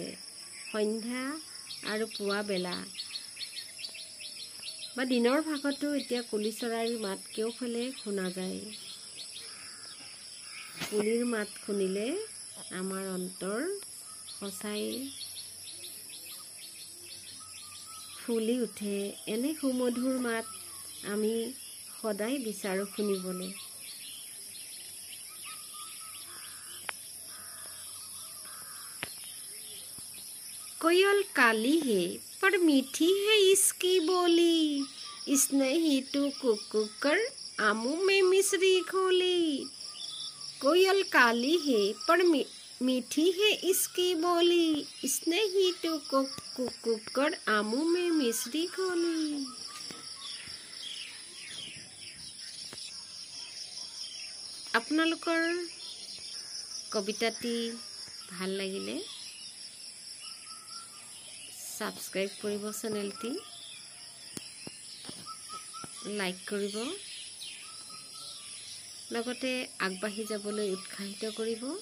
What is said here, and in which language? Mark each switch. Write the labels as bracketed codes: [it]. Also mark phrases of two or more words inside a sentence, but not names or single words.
[as] সন্ধ্যা আৰু পুৱা বেলা বা দিনৰ ভাগতো এতিয়া কুলি চৰাইৰ মাত কেওফালে শুনা যায়। কুলিৰ মাত শুনিলে আমাৰ অন্তৰ সঁচাই ফুলি উঠে। এনে সুমধুৰ মাত আমি সদায় বিচাৰোঁ শুনিবলৈ। [hi] कोयल काली है पर मीठी है इसकी बोली, स्नेही तो कुक कर आमों में मिश्री घोली। कोयल काली है पर मीठी है इसकी बोली, स्नेही तो कुक कर आमों में मिश्री घोली। [as] আপোনালোকৰ কবিতাটি ভাল লাগিলে সাবস্ক্রাইব কৰিব, চেনেলটি লাইক কৰিব, লগতে আগবাঢ়ি যাবলৈ উৎসাহিত কৰিব।